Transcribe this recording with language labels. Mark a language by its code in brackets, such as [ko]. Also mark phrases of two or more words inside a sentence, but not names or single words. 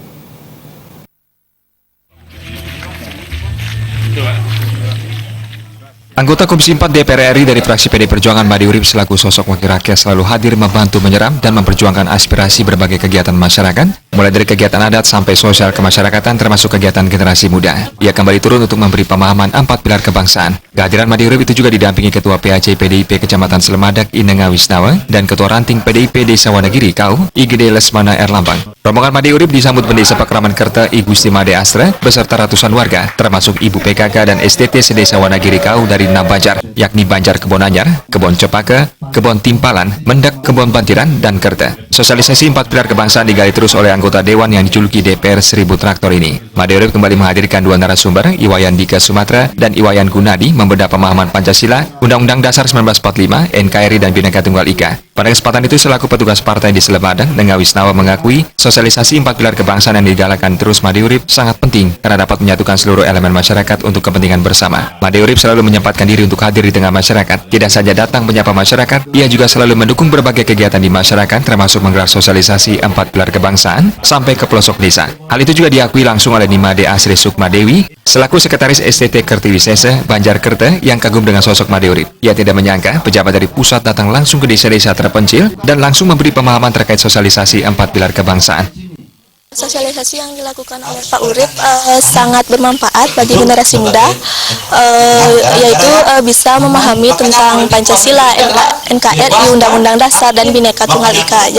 [id] Anggota Komisi 4 DPR RI dari fraksi PDI Perjuangan Made Urip selaku sosok wakil rakyat selalu hadir membantu menyerap dan memperjuangkan aspirasi berbagai kegiatan masyarakat, mulai dari kegiatan adat sampai sosial kemasyarakatan termasuk kegiatan generasi muda. Ia kembali turun untuk memberi pemahaman 4 pilar kebangsaan. Kehadiran Made Urip itu juga didampingi Ketua PAC PDIP Kecamatan Slemadak Inenga Wisnawa dan Ketua Ranting PDIP Desa Wonogiri Kau IGD Lesmana Erlambang. Rombongan Made Urip disambut Pendesa Pakraman Kerta I Gusti Made Astra beserta ratusan warga termasuk Ibu PKK dan STT Sedesa Wonogiri Kau dari 6 Banjar, yakni Banjar Kebon Anyar, Kebon Cepaka, Kebon Timpalan, Mendak, Kebon Bantiran, dan Kerta. Sosialisasi 4 pilar kebangsaan digali terus oleh anggota Dewan yang dijuluki DPR 1000 Traktor ini. Made Urip kembali menghadirkan 2 narasumber, Iwayan Dika Sumatra dan Iwayan Gunadi, membedah pemahaman Pancasila, Undang-Undang Dasar 1945, NKRI, dan Bhinneka Tunggal Ika. Pada kesempatan itu, selaku petugas partai di Slemadak, Nenga Wisnawa mengakui sosialisasi 4 pilar kebangsaan yang digalakan terus Made Urip sangat penting karena dapat menyatukan seluruh elemen masyarakat untuk kepentingan bersama. Made Urip selalu menyempatkan diri untuk hadir di tengah masyarakat. Tidak saja datang menyapa masyarakat, ia juga selalu mendukung berbagai kegiatan di masyarakat termasuk menggelar sosialisasi 4 pilar kebangsaan sampai ke pelosok desa. Hal itu juga diakui langsung oleh Nimade Asri Sukma Dewi selaku Sekretaris STT Kertiwisesa Banjar Kerta yang kagum dengan sosok Made Urip. Ia tidak menyangka pejabat dari pusat datang langsung ke desa-desa terpencil dan langsung memberi pemahaman terkait sosialisasi 4 pilar kebangsaan. Sosialisasi yang dilakukan oleh Pak Urip sangat bermanfaat bagi generasi muda, yaitu bisa memahami tentang Pancasila, NKRI, Undang-Undang Dasar, dan Bhinneka Tunggal Ika.